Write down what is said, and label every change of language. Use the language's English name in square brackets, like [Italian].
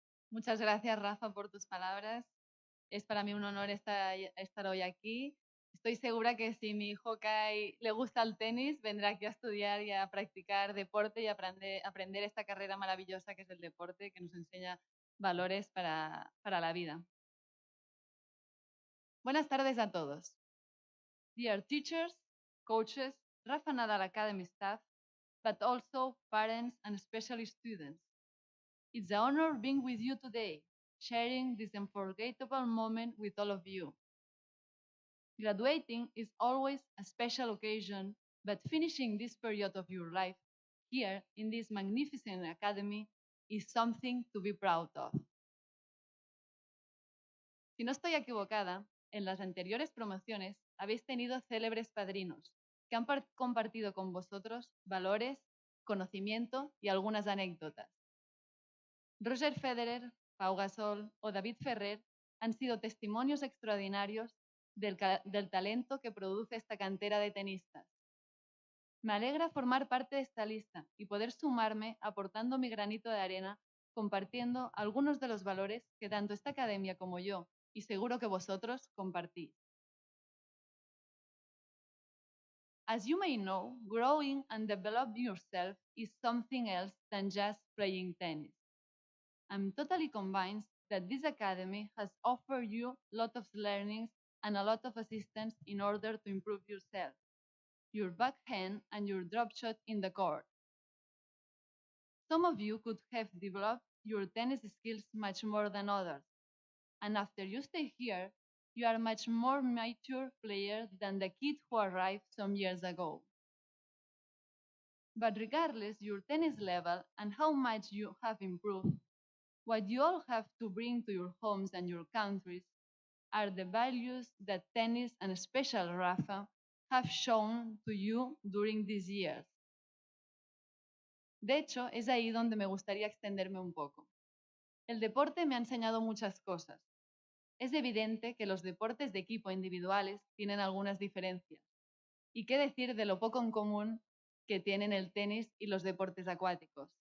[Spanish] Muchas gracias, Rafa, por tus palabras. Es para mí un honor estar hoy aquí. Estoy segura que si mi hijo Kai le gusta el tenis, vendrá aquí a estudiar y a practicar deporte y aprender esta carrera maravillosa que es el deporte, que nos enseña valores para la vida. Buenas tardes a todos. [English] Dear teachers, coaches, Rafa Nadal Academy staff, but also parents and especially students. It's an honor being with you today, sharing this unforgettable moment with all of you. Graduating is always a special occasion, but finishing this period of your life here in this magnificent academy is something to be proud of. [Spanish] Si no estoy equivocada, en las anteriores promociones habéis tenido célebres padrinos que han compartido con vosotros valores, conocimiento y algunas anécdotas. Roger Federer, Pau Gasol o David Ferrer han sido testimonios extraordinarios del talento que produce esta cantera de tenistas. Me alegra formar parte de esta lista y poder sumarme aportando mi granito de arena, compartiendo algunos de los valores que tanto esta academia como yo, y seguro que vosotros, compartís. [English] As you may know, growing and developing yourself is something else than just playing tennis. I'm totally convinced that this academy has offered you a lot of learnings and a lot of assistance in order to improve yourself, your backhand and your drop shot in the court. Some of you could have developed your tennis skills much more than others, and after you stay here, you are a much more mature player than the kid who arrived some years ago. But regardless your tennis level and how much you have improved, what you all have to bring to your homes and your countries are the values that tennis and especially Rafa have shown to you during these years. [Spanish] De hecho, es ahí donde me gustaría extenderme un poco. El deporte me ha enseñado muchas cosas. Es evidente que los deportes de equipo individuales tienen algunas diferencias. ¿Y qué decir de lo poco en común que tienen el tenis y los deportes acuáticos?